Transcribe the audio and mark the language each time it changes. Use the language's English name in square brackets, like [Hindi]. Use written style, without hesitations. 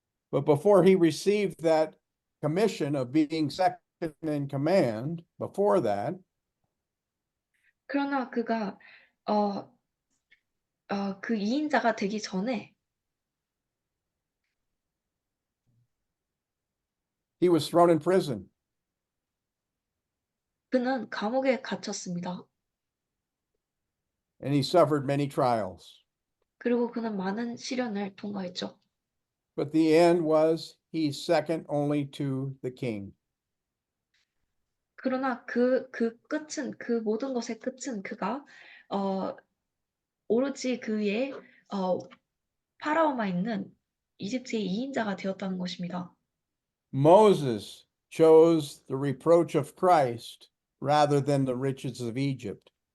[English] But before he received that commission of being second in command, before that, [Korean] 그러나 그가 그 2인자가 되기 전에 [English] he was thrown in prison. [Korean] 그는 감옥에 갇혔습니다. [English] And he suffered many trials. [Korean] 그리고 그는 많은 시련을 통과했죠. [English] But the end was he's second only to the king. [Korean] 그러나 그 모든 것의 끝은 그가 오로지 그의 파라오만 있는 이집트의 2인자가 되었다는 것입니다. [English] Moses chose the reproach of Christ rather than the riches of Egypt.